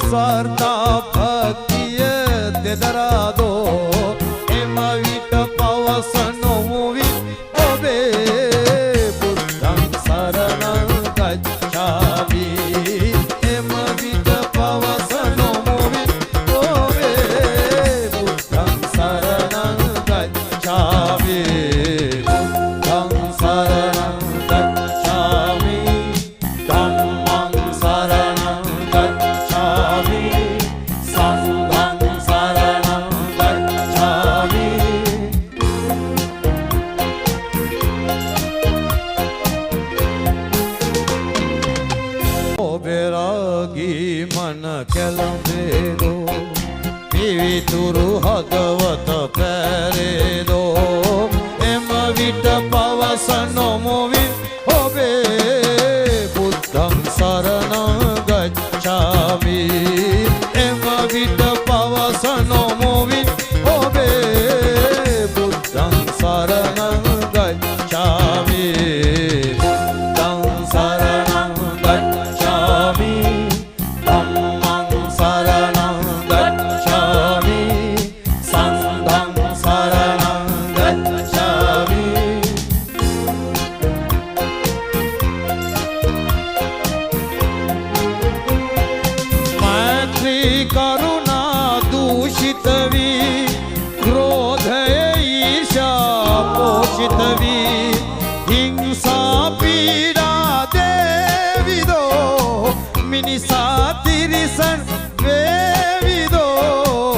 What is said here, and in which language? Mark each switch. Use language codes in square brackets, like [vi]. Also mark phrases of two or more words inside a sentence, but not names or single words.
[si] සර්තා භක්තිය දෙදරාදෝ එම විට පවසනොමුවි [pi] ඔබේ බුද්ධං සරණං ගච්ඡාමි [si] එම විට පවසනොමුවි ඔබේ [pi] බුද්ධං සරණං ගච්ඡාමි බුද්ධං සරණං ගච්ඡාමි ධම්මං සරණං ගච්ඡාමි සංඝං සරණං ගච්ඡාමි [si] ඔබරාගී මන කැළඹේදෝ පිවිතුරු හදවත පැරේදෝ එම විට පවසනොමුවි ඔබේ [pi] බුද්ධං සරණං ගච්ඡාමි [si] එම විට පවසනොමුවි ඔබේ [pi] බුද්ධං සරණං ගච්ඡාමි බුද්ධං සරණං ගච්ඡාමි ධම්මං සරණං ගච්ඡාමි සංඝං සරණං ගච්ඡාමි [si] මෛත්‍රී කරුණා දූෂිත වී ක්‍රෝධය ඊර්ෂ්‍යා පෝෂිත වී හිංසා පීඩා දේවිදෝ මිනිසා තිරිසන් වේවිදෝ